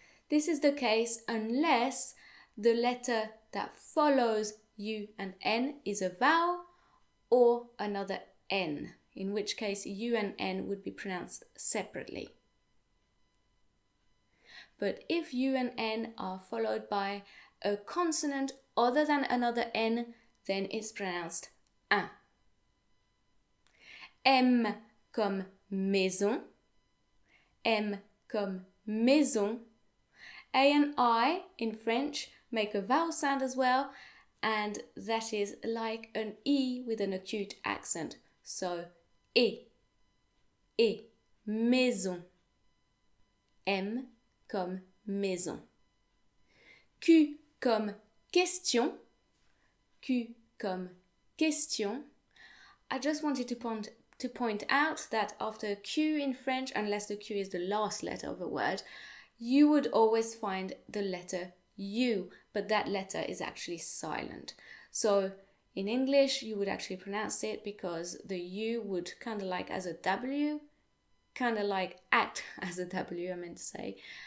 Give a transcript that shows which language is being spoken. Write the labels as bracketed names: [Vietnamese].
[English] This is the case unless the letter that follows U and N is a vowel or another N, in which case U and N would be pronounced separately. But if U and N are followed by a consonant other than another N, then it's pronounced un. [French] M comme maison, M comme maison. [English] A and I in French make a vowel sound as well, and that is like an E with an acute accent. [French] So, et, maison. M comme maison. Q comme question, Q comme question. [English] I just wanted to point out that after Q in French, unless the Q is the last letter of a word, you would always find the letter U, but that letter is actually silent. So in English, you would actually pronounce it because the U would kind of like as a W, kind of like act as a W, I meant to say.